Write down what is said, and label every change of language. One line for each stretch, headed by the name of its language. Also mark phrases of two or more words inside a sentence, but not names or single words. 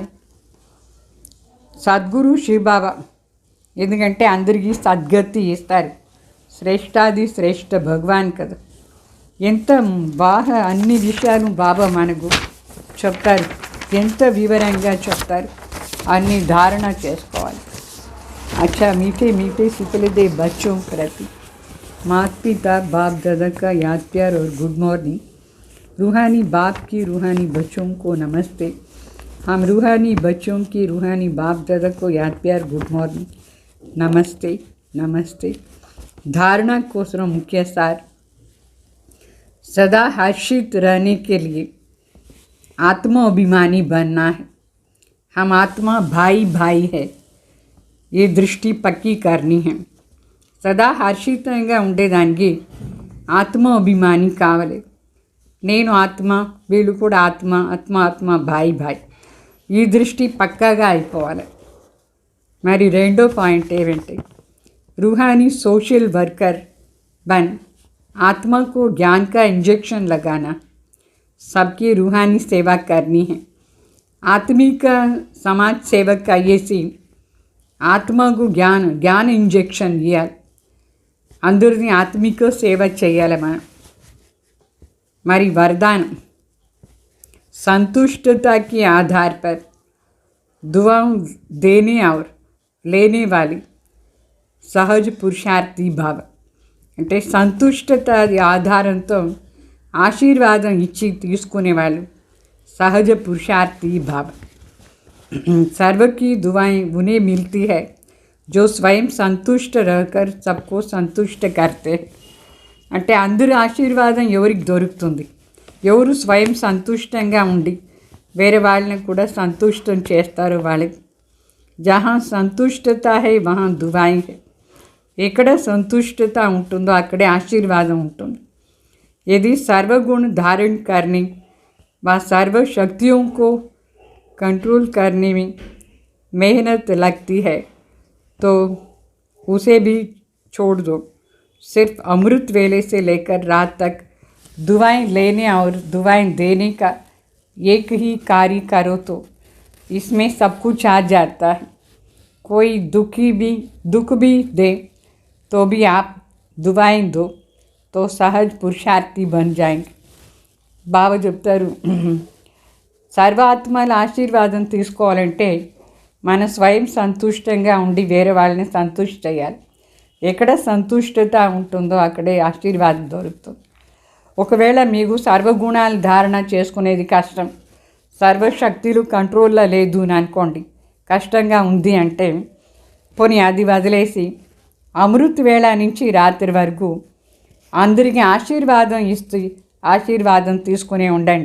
Telugu: సద్గురు శివబాబా, ఎందుకంటే అందరికీ సద్గతి ఇస్తారు. శ్రేష్టాది శ్రేష్ఠ భగవాన్ కదా. ఎంత బాగా అన్ని విషయాలు బాబా మనకు చెప్తారు. ఎంత వివరంగా చెప్తారు. అన్ని ధారణ చేసుకోవాలి.
Hindi: अच्छा मीठे मीठे शीतले दे बच्चों प्रति माता पिता बाप दादा का याद प्यार और
English: good morning.
Hindi: रूहानी बाप की रूहानी बच्चों को नमस्ते. हम रूहानी बच्चों की रूहानी बाप दादा को याद प्यार
English: good morning,
Hindi: नमस्ते नमस्ते. धारणा को मुख्य सार, सदा हर्षित रहने के लिए आत्माभिमानी बनना है. हम आत्मा भाई भाई है, ये दृष्टि पक्की करनी है.
Telugu: సదా హర్షితంగా ఉండేదానికి ఆత్మ అభిమాని కావాలి. నేను ఆత్మ, వీళ్ళు కూడా ఆత్మ, ఆత్మ
Hindi: भाई भाई.
Telugu: ఈ దృష్టి పక్కాగా అయిపోవాలి. మరి రెండో పాయింట్ ఏమంటే,
Hindi: रूहानी
English: social worker
Hindi: बन आत्मा को ज्ञान का इंजेक्शन लगाना. सबकी रूहानी सेवा करनी है. आत्मिक समाज सेवक का ये सी
Telugu: ఆత్మకు జ్ఞాన ఇంజెక్షన్ ఇవ్వాలి. అందరినీ ఆత్మిక సేవ చేయాలి మనం.
Hindi: మరి वरदान, संतुष्टता के आधार पर दुआओं देने और लेने वाली सहज पुरुषार्थी भाव.
Telugu: అంటే సంతుష్టత ఆధారంతో ఆశీర్వాదం ఇచ్చి తీసుకునే వాళ్ళు సహజ పురుషార్థి భావం.
Hindi: सर्व की दुआएं उन्हें मिलती है जो स्वयं संतुष्ट रहकर सबको संतुष्ट करते हैं.
Telugu: అంటే అందరి ఆశీర్వాదం ఎవరికి దొరుకుతుంది? ఎవరు స్వయం సంతుష్టంగా ఉండి వేరే వాళ్ళని కూడా సంతుష్టం చేస్తారు.
Hindi: వాళ్ళకి जहाँ సంతుష్టత है वहाँ दुआएं है.
Telugu: ఎక్కడ సంతుష్టత ఉంటుందో అక్కడే ఆశీర్వాదం ఉంటుంది.
Hindi: यदि सर्वगुण धारण करने व सर्व शक्तियों को कंट्रोल करने में मेहनत लगती है तो उसे भी छोड़ दो. सिर्फ अमृत वेले से लेकर रात तक दुआएं लेने और दुआएं देने का एक ही कार्य करो तो इसमें सब कुछ आ जाता है. कोई दुख भी दे तो भी आप दुआएं दो तो सहज पुरुषार्थी बन जाएंगे.
Telugu: బాబా చెప్తారు, సర్వాత్మల ఆశీర్వాదం తీసుకోవాలంటే మన స్వయం సంతుష్టంగా ఉండి వేరే వాళ్ళని సంతుష్ట చేయాలి. ఎక్కడ సంతుష్టత ఉంటుందో అక్కడే ఆశీర్వాదం దొరుకుతుంది. ఒకవేళ మీకు సర్వగుణాలు ధారణ చేసుకునేది కష్టం, సర్వశక్తులు కంట్రోల్లో లేదు అని అనుకోండి, కష్టంగా ఉంది అంటే పోనీ అది వదిలేసి అమృత్ వేళ నుంచి రాత్రి వరకు అందరికీ ఆశీర్వాదం ఇస్తూ ఆశీర్వాదం తీసుకునే ఉండండి.